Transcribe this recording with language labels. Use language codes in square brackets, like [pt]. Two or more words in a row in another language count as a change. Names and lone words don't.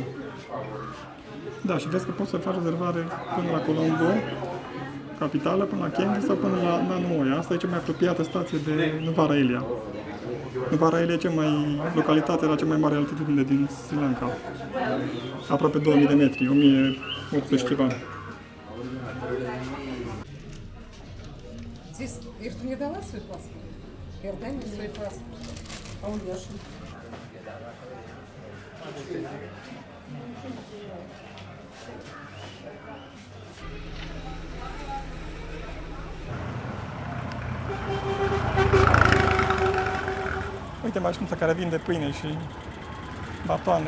[ro] Da, și vezi că poți să faci rezervare până la Colombo, capitală, până la Kandy sau până la Nanoia. Asta e cea mai apropiată stație de Nuwara Elia. Nuwara Elia e localitatea la cea mai mare altitudine din Sri Lanka. Aproape 2000 de metri, 1800 ceva. [ru] Здесь, Ир, ты мне дала свой паспорт? Ир, дай мне свой паспорт. А у Яши? [ro] Uite mașinuța care vinde pâine și batoane.